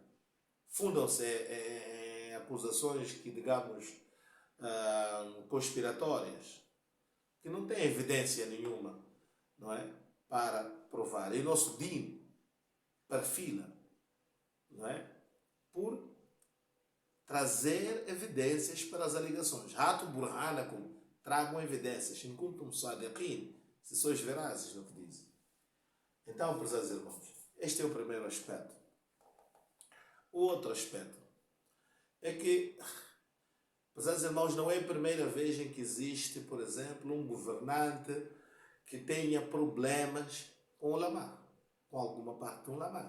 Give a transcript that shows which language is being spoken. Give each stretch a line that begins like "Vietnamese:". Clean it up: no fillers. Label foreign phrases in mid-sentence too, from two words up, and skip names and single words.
Portuguese: Fundam-se em acusações que, digamos, conspiratórias, que não têm evidência nenhuma, não é? Para provar. E o nosso DIN perfila, não é? Por trazer evidências para as alegações.
Arabic: هاتوا برهانكم,
Portuguese: tragam evidências.
Arabic: إن كنتم صادقين,
Portuguese: se sois verazes no que dizem. Então, prezados irmãos, este é o primeiro aspecto. O outro aspecto é que, prezados irmãos, não é a primeira vez em que existe, por exemplo, um governante que tenha problemas com o ulama, com alguma parte do ulama.